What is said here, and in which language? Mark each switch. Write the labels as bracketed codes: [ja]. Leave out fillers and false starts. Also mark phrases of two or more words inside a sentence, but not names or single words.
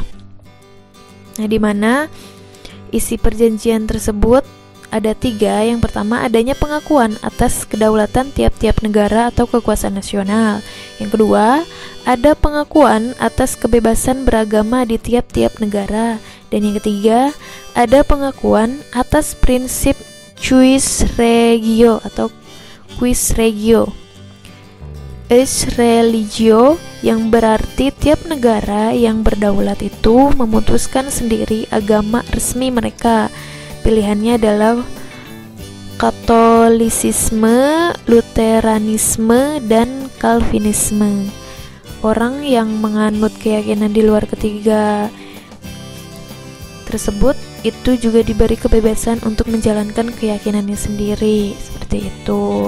[id] Nah, di mana isi perjanjian tersebut ada 3. Yang pertama, adanya pengakuan atas kedaulatan tiap-tiap negara atau kekuasaan nasional. Yang kedua, ada pengakuan atas kebebasan beragama di tiap-tiap negara. Dan yang ketiga, ada pengakuan atas prinsip [la] quis regio [id] atau [la] quis regio. Ex religio, [id] yang berarti tiap negara yang berdaulat itu memutuskan sendiri agama resmi mereka. Pilihannya adalah Katolisisme, Luteranisme, dan Calvinisme. Orang yang menganut keyakinan di luar ketiga tersebut itu juga diberi kebebasan untuk menjalankan keyakinannya sendiri, seperti itu.